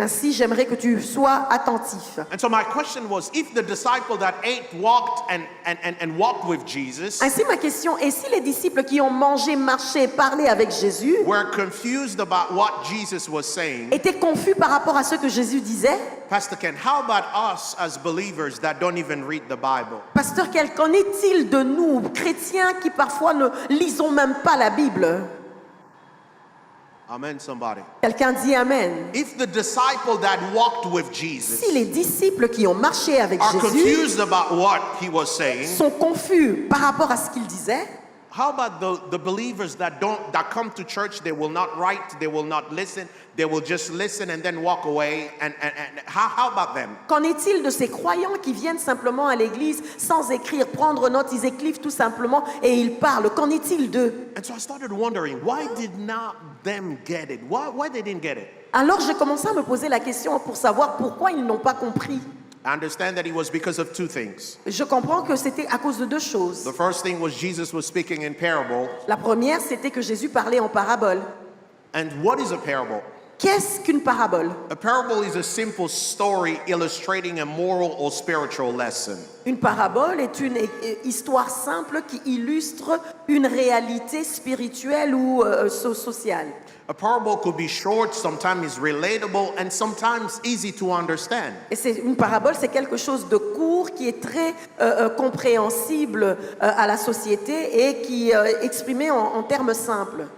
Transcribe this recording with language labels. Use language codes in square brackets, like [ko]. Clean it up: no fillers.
[fr] Ainsi, j'aimerais que tu sois attentif. [en] And so my question was, if the disciple that ate walked and walked with Jesus [fr] Ainsi, ma question est, si les disciples qui ont mangé, marché, parlé avec Jésus [en] were confused about what Jesus was saying, [fr] étaient confus par rapport à ce que Jésus disait, [en] Pastor Ken, how about us as believers that don't even read the Bible? [fr] Pasteur, qu'en est-il de nous, chrétiens, qui parfois ne lisons même pas la Bible? [en] Amen, somebody. [fr] Quelqu'un dit Amen. [en] If the disciple that walked with Jesus [fr] Si les disciples qui ont marché avec [en] are [fr] Jésus [en] confused about what he was saying, [fr] sont confus par rapport à ce qu'il disait, [en] how about the believers that come to church, they will not write, they will not listen, they will just listen and then walk away, and how about them? [fr] qu'en est-il de ces croyants qui viennent simplement à l'église sans écrire, prendre note, ils écrivent tout simplement et ils parlent? Qu'en est-il d'eux? [en] And so I started wondering, why did not them get it? Why they didn't get it? [fr] Alors j'ai commencé à me poser la question pour savoir pourquoi ils n'ont pas compris. [en] I understand that it was because of two things. [fr] Je comprends que c'était à cause de deux choses. [en] The first thing was Jesus was speaking in parable. [fr] La première, c'était que Jésus parlait en parabole. [en] And what is a parable? [fr] Qu'est-ce qu'une parabole? [en] A parable is a simple story illustrating a moral or spiritual lesson. [fr] Une parabole est une histoire simple qui illustre une réalité spirituelle ou sociale. [en] A parable could be short, sometimes relatable, and sometimes easy to understand. [fr] Et une parabole, c'est quelque chose de court qui est très compréhensible à la société et qui est exprimé en termes simples.